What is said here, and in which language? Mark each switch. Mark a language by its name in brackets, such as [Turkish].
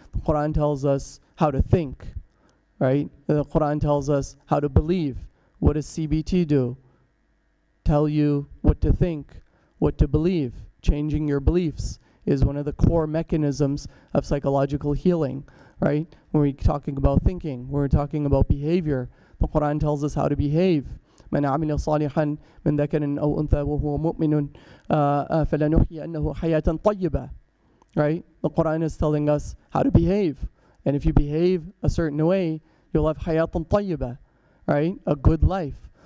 [English] The Quran tells us how to think. Right? The Quran tells us how to believe. What does CBT do? Tell you what to think, what to believe. Changing your beliefs is one of the core mechanisms of psychological healing, right? When we're talking about thinking, we're talking about behavior. The Quran tells us how to behave. [Arabic] من عمل صالحا من ذكر أو أنثى وهو مؤمن فلنحيينه حياة طيبة. [English] Right? The Quran is telling us how to behave. And if you behave a certain way, you'll have [Arabic] حياة طيبة, [English] right? A good life.